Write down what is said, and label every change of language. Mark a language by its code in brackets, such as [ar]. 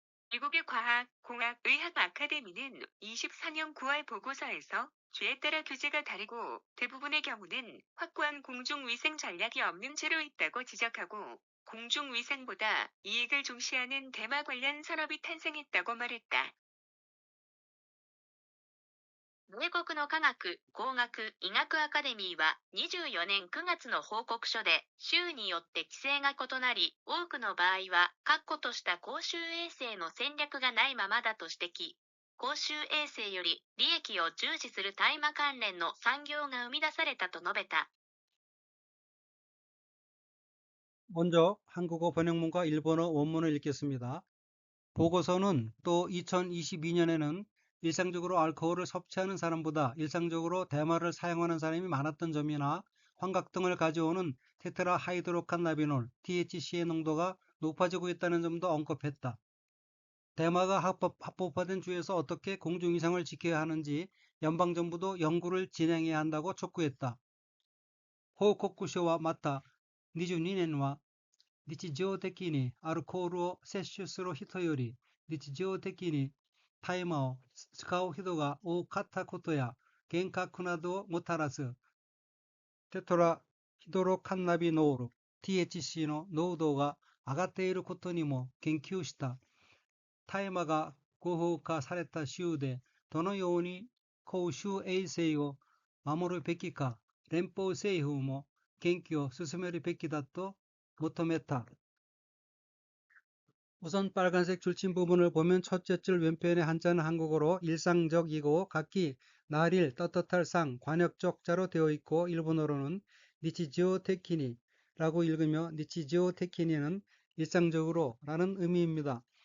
[ko] 미국의 과학, 공학, 의학 아카데미는 24년 9월 보고서에서 주에 따라 규제가 다르고 대부분의 경우는 확고한 공중위생 전략이 없는 채로 있다고 지적하고 공중위생보다 이익을 중시하는 대마 관련 산업이 탄생했다고 말했다. [ja] 米国の科学、工学、医学アカデミーは24年9月の報告書で州によって規制が異なり、多くの場合は確固とした公衆衛生の戦略がないままだと指摘。公衆衛生より利益を重視する大麻関連の産業が生み出されたと述べた。 [ko] 먼저 한국어 번역문과 일본어 원문을 읽겠습니다. 보고서는 또 2022년에는 일상적으로 알코올을 섭취하는 사람보다 일상적으로 대마를 사용하는 사람이 많았던 점이나 환각 등을 가져오는 테트라 하이드로칸나비놀 THC의 농도가 높아지고 있다는 점도 언급했다. 대마가 합법화된 주에서 어떻게 공중위생을 지켜야 하는지 연방정부도 연구를 진행해야 한다고 촉구했다. [ja] 호코쿠쇼와 마타 22年は日常的にアルコールを摂取する人より日常的に大麻を使う人が多かったことや幻覚などをもたらすテトラヒドロカンナビノール THC の濃度が上がっていることにも言及した。大麻が合法化された州でどのように公衆衛生を守るべきか連邦政府も研究を進めるべきだと求めた。 [ko] 우선 빨간색 줄침 부분을 보면 첫째 줄 왼편의 한자는 한국어로 일상적이고 각기 날일, 떳떳할 상, 관역적 자로 되어 있고 일본어로는 니치지오 테키니라고 읽으며 니치지오 테키니는 일상적으로 라는 의미입니다.